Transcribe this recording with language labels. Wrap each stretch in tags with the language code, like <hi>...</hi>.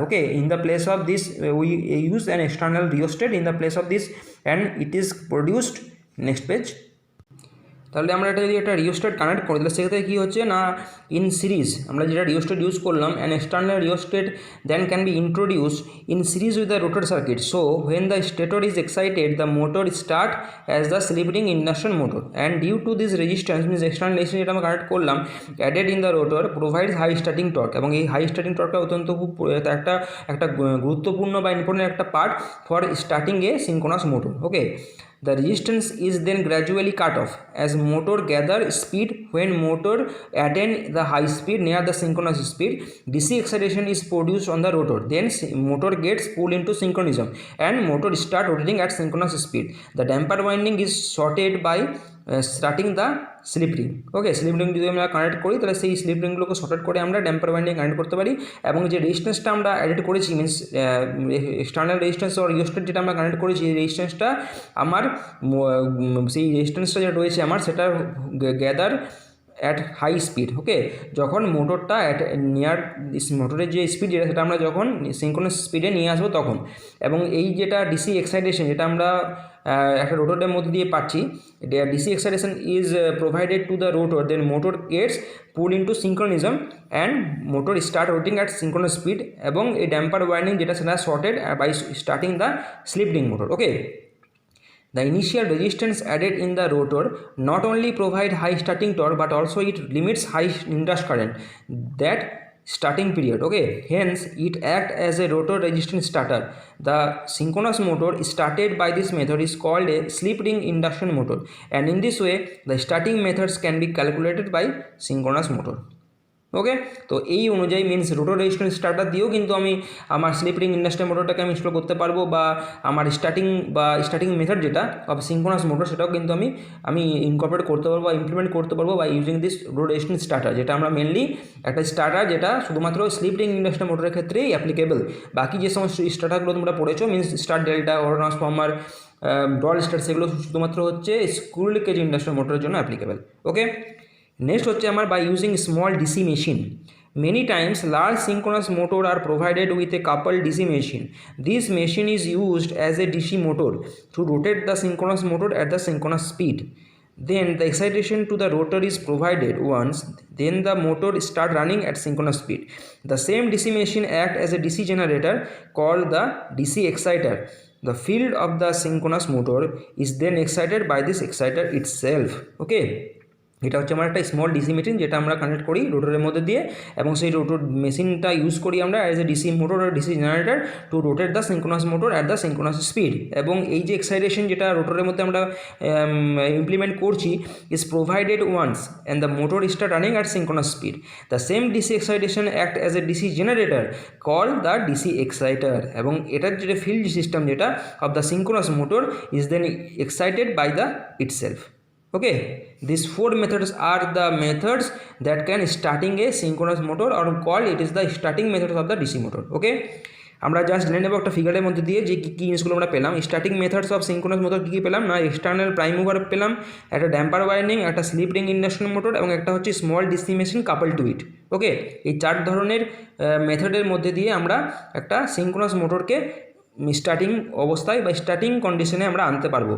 <en>Okay, in the place of this we use an external rheostat in the place of this, and it is produced. Next page.</en> <bn>তাহলে আমরা এটা যদি একটা rheostat connect করি তাহলে সেক্ষেত্রে কী হচ্ছে না, ইন সিরিজ আমরা যেটা রিওস্টেট ইউজ করলাম,</bn> <en>An external rheostat then can be introduce in series with the rotor circuit. So when the stator is excited the motor start as the slip ring induction motor, and due to this resistance</en> <bn>means external resistance যেটা আমরা connect করলাম</bn> <en>Added in the rotor provides high starting torque.</en> <bn>এবং এই high starting টর্কটা অত্যন্ত খুব একটা গুরুত্বপূর্ণ বা ইম্পর্টেন্ট একটা part for starting A synchronous motor. Okay,</bn> <en>The resistance is then gradually cut off as motor gather speed. When motor attain the high speed near the synchronous speed, DC excitation is produced on the rotor. Then motor gets pulled into synchronism and motor start rotating at synchronous speed. The damper winding is shorted by starting the</en> <bn>slip ring. Okay, slip ring যদি আমরা connect করি তাহলে সেই slip রিংগুলোকে শর্টেট করে আমরা damper winding connect করতে পারি। এবং যে রেজিস্ট্যান্সটা আমরা অ্যাড করেছি মিনস এক্সটার্নাল রেজিস্ট্যান্স আর রিওস্টেট যেটা আমরা কানেক্ট করেছি, এই রেজিস্ট্যান্সটা আমার সেই রেজিস্ট্যান্সটা যেটা রয়েছে আমার সেটা গ্যাদার অ্যাট হাই স্পিড। ওকে, যখন মোটরটা নিয়ার মোটরের যে স্পিড যেটা সেটা আমরা যখন সিনক্রোনাস স্পিডে নিয়ে আসবো তখন। এবং এই যেটা ডিসি এক্সাইটেশন যেটা আমরা একটা রোটরের মধ্যে দিয়ে পাচ্ছি,</bn> <en>DC excitation is provided to the rotor, then motor gets pull into synchronism and motor start rotating at synchronous speed. এবং এই damper winding যেটা সেটা shorted by starting the slip ring motor. Okay, the initial resistance added in the rotor not only provide high starting torque but also it limits high induced current that starting period. Okay, hence it act as a rotor resistance starter. The synchronous motor started by this method is called a slip ring induction motor, and in this way the starting methods can be calculated by synchronous motor.</en> <bn>ওকে, তো এই অনুযায়ী means rotor resistance starter দিয়েও কিন্তু আমি আমার slip ring industrial মোটরটাকে আমি install করতে পারবো, বা আমার স্টার্টিং মেথড যেটা অফ সিনক্রোনাস মোটর সেটাও কিন্তু আমি ইনকর্পোরেট করতে পারবো বা ইমপ্লিমেন্ট করতে পারবো</bn> <en>by using this rotor resistance starter,</en> <bn>যেটা আমরা মেনলি একটা স্টার্টার যেটা শুধুমাত্র স্লিপ রিং ইন্ডাস্ট্রিয়াল মোটরের ক্ষেত্রেই অ্যাপ্লিকেবল। বাকি যে সমস্ত স্টার্টারগুলো তোমরা পড়েছো means star delta, auto transformer, doll star, সেগুলো শুধুমাত্র হচ্ছে স্কুল কেজ ইন্ডাস্ট্রিয়াল মোটরের জন্য অ্যাপ্লিকেবল। ওকে, নেক্সট হচ্ছে আমার by using small DC machine.</bn> <en>Many times large synchronous motor are provided with a coupled DC machine. This machine is used as a DC motor to rotate the synchronous motor at the synchronous speed. Then the excitation to the rotor is provided once, then the motor start running at synchronous speed. The same DC machine act as a DC generator called the DC exciter. The field of the synchronous motor is then excited by this exciter itself.</en> <bn>Okay, এটা হচ্ছে আমার একটা small DC machine যেটা আমরা connect করি রোটরের মধ্যে দিয়ে, এবং সেই রোটর মেশিনটা ইউজ করি আমরা as a DC motor আর DC generator</bn> <en>To rotate the synchronous motor at the synchronous speed. এবং এই যে এক্সাইটেশন যেটা রোটরের মধ্যে আমরা ইমপ্লিমেন্ট করছি is provided once and the motor start running at synchronous speed. The same DC excitation act as a DC generator call the DC exciter.</en> <bn>এবং এটার যেটা ফিল্ড সিস্টেম যেটা</bn> <en>Of the synchronous motor is then excited by the itself. Okay, these four methods are the methods that can starting a synchronous motor or called it is the starting methods of the DC motor.</en> <bn>Okay, আমরা just জেনে নেব একটা ফিগারের মধ্যে দিয়ে যে কী জিনিসগুলো আমরা পেলাম।</bn> <en>starting methods of synchronous motor</en> <bn>কী কী পেলাম না, এক্সটার্নাল প্রাইম মুভার পেলাম, একটা ড্যাম্পার ওয়াইন্ডিং, একটা স্লিপ রিং ইন্ডাকশন মোটর, এবং একটা হচ্ছে স্মল ডিসি মেশিন কাপল টু ইট। ওকে, এই চার ধরনের মেথডের মধ্যে দিয়ে আমরা একটা সিনক্রোনাস মোটরকে স্টার্টিং অবস্থায় বা স্টার্টিং কন্ডিশনে আমরা আনতে পারবো।</bn>